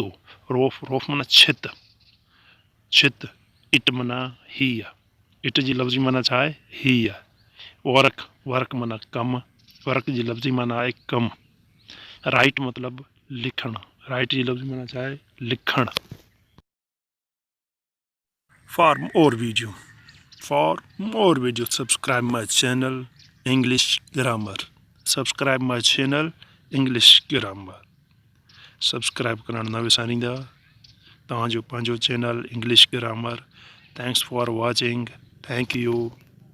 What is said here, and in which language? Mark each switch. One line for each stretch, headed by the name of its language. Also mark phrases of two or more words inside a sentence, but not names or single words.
Sindhi: रोफ माना छित. इट माना हीअ. इट जी लफ़्ज़ी माना छा आहे हीअ. वर्क माना कमु. वर्क जी लफ़्ज़ी माना आहे कमु. राइट मतलब लिखणु. राइट जी लफ़्ज़ी माना छा आहे लिखणु.
English: For more video, subscribe my channel English Grammar. Subscribe my channel English Grammar.
Sindhi: Subscribe करण न विसारींदा तव्हांजो पंहिंजो चैनल English Grammar.
English: Thanks for watching. Thank you.